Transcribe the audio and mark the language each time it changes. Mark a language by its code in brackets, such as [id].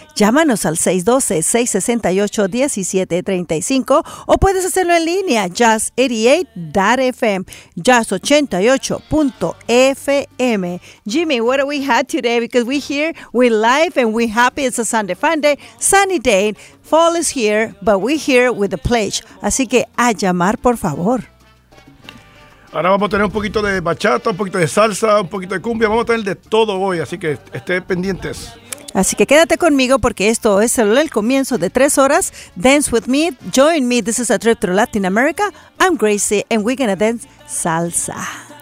[es] Llámanos al 612-668-1735 o puedes hacerlo en línea, jazz88.fm, jazz88.fm. [en] Jimmy, what do we have today? Because we're here, we're live, and we're happy. It's a Sunday fun day, sunny day. Fall is here, but we're here with a pledge. [es] Así que a llamar, por favor. Ahora vamos a tener un poquito de bachata, un poquito de salsa, un poquito de cumbia. Vamos a tener de todo hoy, así que esté pendientes. Así que quédate conmigo, porque esto es el comienzo de 3 horas. [en] Dance with me, join me. This is a trip through Latin America. I'm Gracie, and we're gonna dance salsa.